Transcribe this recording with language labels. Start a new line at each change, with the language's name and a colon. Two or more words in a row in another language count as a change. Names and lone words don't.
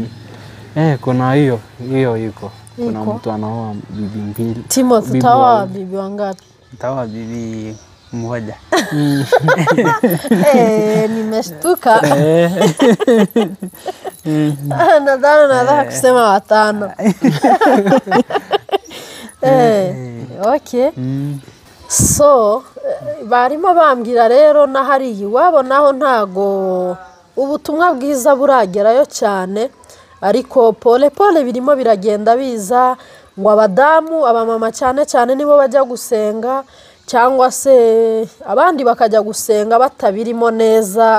Swahili: Kuna hiyo iko. Kuna mtu anaoa bibi mbili. Timothy, utaoa bibi wangapi? nitaoa bibi mmoja. Nimeshtuka. Nadhani nataka kusema watano. Okay.
Kinyarwanda: So barimo bambwira rero na hari iwabo naho ntago ubutumwa bwiza buragerayo cyane, ariko
Swahili: pole pole
Kinyarwanda: birimo biragenda biza ngo abadamu abamama cyane cyane nibo bajya gusenga, cyangwa se abandi bakajya gusenga batabirimo neza.